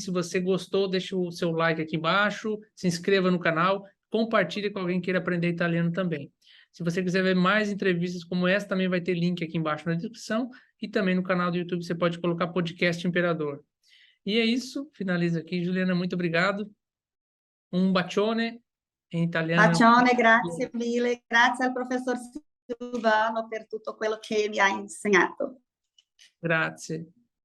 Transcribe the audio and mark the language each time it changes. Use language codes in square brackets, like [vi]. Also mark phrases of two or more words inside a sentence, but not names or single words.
[pt] Se você gostou, deixa o seu like aqui embaixo, se inscreva no canal, compartilhe com alguém que queira aprender italiano também. Se você quiser ver mais entrevistas como essa, também vai ter link aqui embaixo na descrição e também no canal do YouTube você pode colocar podcast Imperador. E é isso, finaliza aqui, Juliana, muito obrigado. Um bacione em italiano. [it] Bacione, grazie mille, grazie al professor Silvano per tutto quello che mi ha insegnato. Grazie.